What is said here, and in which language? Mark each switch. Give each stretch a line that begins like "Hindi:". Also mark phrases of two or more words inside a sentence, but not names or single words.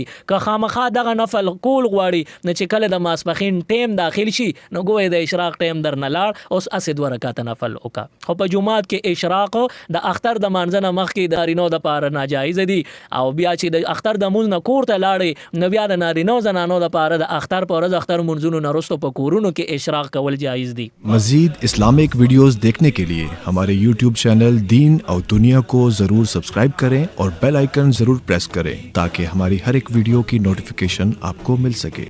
Pashto: که خامخا دغه نفل کول غواړي نو چې کله د ماسپخین ټیم داخل شي نو ګویا د اشراق ټیم در نه لاړ اوس اسې 2 رکعات نفل وکا. خو په جمعات کې اشراق د اختر د مانځه نه مخکې د نارینو د پاره ناجایز دي. او بیا چې د اختر د مونځ نه کور ته لاړې نو بیا د نارینو زنانو د پاره د اختر پر ورځ اختر منځونو نه وروسته په کورونو کې اشراق کول جایز دي.
Urdu: مزید اسلامک ویڈیوز دیکھنے کے لیے ہمارے یوٹیوب چینل دین اور دنیا کو ضرور سبسکرائب کریں اور بیل آئیکن ضرور پریس کریں تاکہ ہماری ہر ایک ویڈیو کی نوٹیفیکیشن آپ کو مل سکے.